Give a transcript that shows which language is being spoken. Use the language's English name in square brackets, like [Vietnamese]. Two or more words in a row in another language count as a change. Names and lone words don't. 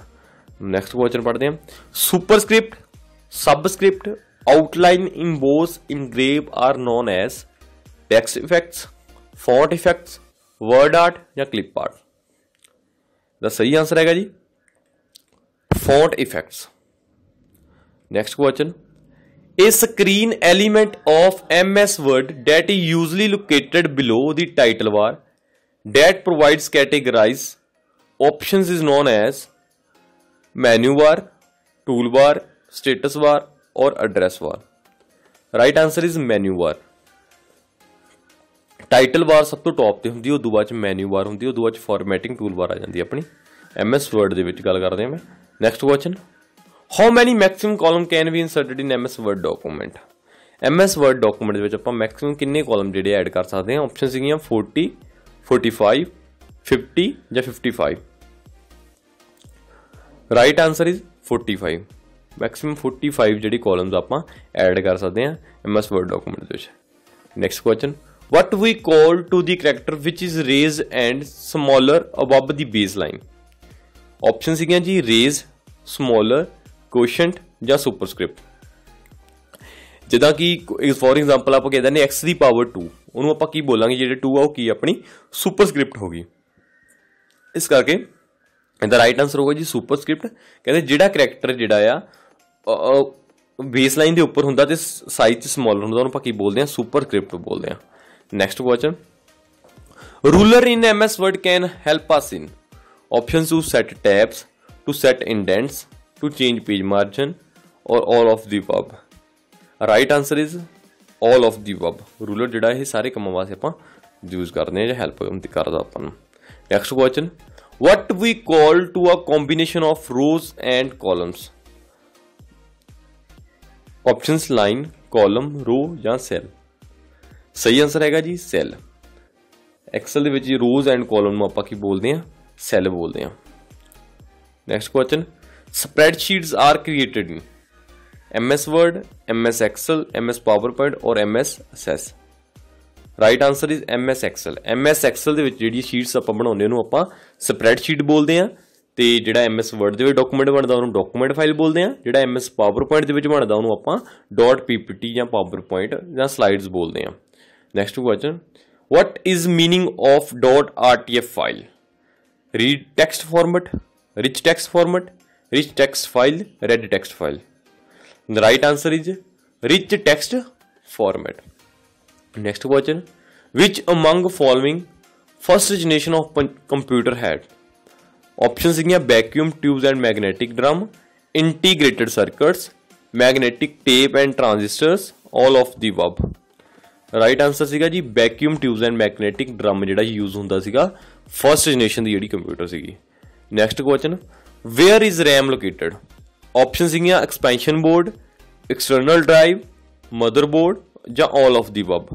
[English] next question [Punjabi] ਪੜ੍ਹਦੇ ਆ, [English] superscript, subscript, outline, emboss, engrave are known as text effects, font effects, word art ਜਾਂ clip art? [Punjabi] ਦਾ ਸਹੀ ਆਨਸਰ ਹੈਗਾ ਜੀ [English] font effects. next question, a screen element of MS Word that is usually located below the title bar that provides categorize options is known as menu bar, toolbar, status bar or address bar. Right answer is menu bar. title bar [Punjabi] ਸਭ ਤੋਂ ਟੌਪ ਤੇ ਹੁੰਦੀ, ਉਦੋਂ ਬਾਅਦ [English] menu bar [Punjabi] ਹੁੰਦੀ, ਉਦੋਂ ਬਾਅਦ [English] formatting tool bar [Punjabi] ਆ ਜਾਂਦੀ ਆਪਣੀ MS Word ਦੇ ਵਿੱਚ ਗੱਲ ਕਰਦੇ ਮੈਂ। [English] next question, how many maximum column can be inserted in MS Word document? [Punjabi] MS Word ਡਾਕੂਮੈਂਟ ਦੇ ਵਿੱਚ ਆਪਾਂ ਮੈਕਸੀਮਮ ਕਿੰਨੇ ਕਾਲਮ ਜਿਹੜੇ ਐਡ ਕਰ ਸਕਦੇ ਹਾਂ? ਆਪਸ਼ਨ ਸੀਗੀਆਂ 40, 45, 50 ਜਾਂ 55। [English] right answer is 45. [Punjabi] ਮੈਕਸੀਮਮ 45 ਜਿਹੜੀ ਕਾਲਮਜ਼ ਆਪਾਂ ਐਡ ਕਰ ਸਕਦੇ ਹਾਂ MS Word ਡਾਕੂਮੈਂਟ ਦੇ ਵਿੱਚ। [English] next question, what we call to the character which is raised and smaller above the baseline? Option [Punjabi] ਸੀਗੀਆਂ ਜੀ [English] raise, smaller, quotient ਜਾਂ superscript। [Punjabi] ਜਿੱਦਾਂ ਕਿ [English] for example [Punjabi] ਆਪਾਂ ਕਹਿੰਦੇ ਨੇ x ਦੀ ਪਾਵਰ 2, ਉਹਨੂੰ ਆਪਾਂ ਕੀ ਬੋਲਾਂਗੇ? ਜਿਹੜੇ 2 ਆ ਉਹ ਕੀ ਆਪਣੀ ਸੁਪਰਸਕ੍ਰਿਪਟ ਹੋ ਗਈ। ਇਸ ਕਰਕੇ ਇਹਦਾ [English] right answer [Punjabi] ਹੋਗਾ ਜੀ ਸੁਪਰਸਕ੍ਰਿਪਟ। ਕਹਿੰਦੇ ਜਿਹੜਾ ਕਰੈਕਟਰ ਜਿਹੜਾ ਆ ਬੇਸਲਾਈਨ ਦੇ ਉੱਪਰ ਹੁੰਦਾ ਤੇ ਸਾਈਜ਼ 'ਚ ਸਮਾਲਰ ਹੁੰਦਾ, ਉਹਨੂੰ ਆਪਾਂ ਕੀ ਬੋਲਦੇ ਹਾਂ? ਸੁਪਰਸਕ੍ਰਿਪਟ ਬੋਲਦੇ ਹਾਂ। [English] Next question, ruler in MS Word can help us in options to set tabs, to set indents, to change page margin or all of the above. Right answer is all of the above. [Punjabi] Ruler ਜਿਹੜਾ ਇਹ ਸਾਰੇ ਕੰਮਾਂ ਵਾਸਤੇ ਆਪਾਂ ਯੂਜ਼ ਕਰਦੇ ਹਾਂ ਜਾਂ ਹੈਲਪ ਕਰਦਾ ਆਪਾਂ ਨੂੰ। [English] Next question, what we call to a combination of rows and columns? Options line, column, row ਜਾਂ cell। [Punjabi] ਸਹੀ ਆਨਸਰ ਹੈਗਾ ਜੀ ਸੈੱਲ। ਐਕਸਲ ਦੇ ਵਿੱਚ [English] rows and column [Punjabi] ਨੂੰ ਆਪਾਂ ਕੀ ਬੋਲਦੇ ਹਾਂ? ਸੈੱਲ ਬੋਲਦੇ ਹਾਂ। [English] next question, spreadsheets are created in MS Word, MS Excel, MS PowerPoint ਔਰ MS Access? right answer is MS Excel. [Punjabi] MS Excel ਦੇ ਵਿੱਚ ਜਿਹੜੀ ਸ਼ੀਟਸ ਆਪਾਂ ਬਣਾਉਂਦੇ ਉਹਨੂੰ ਆਪਾਂ ਸਪਰੈਡਸ਼ੀਟ ਬੋਲਦੇ ਹਾਂ, ਤੇ ਜਿਹੜਾ MS Word ਦੇ ਵਿੱਚ ਡਾਕੂਮੈਂਟ ਬਣਦਾ ਉਹਨੂੰ [English] document file [Punjabi] ਬੋਲਦੇ ਹਾਂ, ਜਿਹੜਾ MS PowerPoint ਦੇ ਵਿੱਚ ਬਣਦਾ ਉਹਨੂੰ ਆਪਾਂ .ppt ਜਾਂ PowerPoint ਜਾਂ ਸਲਾਈਡਸ ਬੋਲਦੇ ਹਾਂ। [English] Next question, what is meaning of .rtf file? Read text format, rich text format, rich text file, red text file? The right answer is rich text format. Next question, which among following first generation of computer had? Options are vacuum tubes and magnetic drum, integrated circuits, magnetic tape and transistors, all of the above. right answer [Punjabi] ਸੀਗਾ ਜੀ [English] vacuum tubes and magnetic drum [Punjabi] ਜਿਹੜਾ ਯੂਜ਼ ਹੁੰਦਾ ਸੀਗਾ [English] first generation [Punjabi] ਦੀ ਜਿਹੜੀ ਕੰਪਿਊਟਰ ਸੀਗੀ। [English] next question, where is RAM located? ਆਪਸ਼ਨ ਸੀਗੀਆਂ expansion board, external drive, motherboard ਜਾਂ all of the above।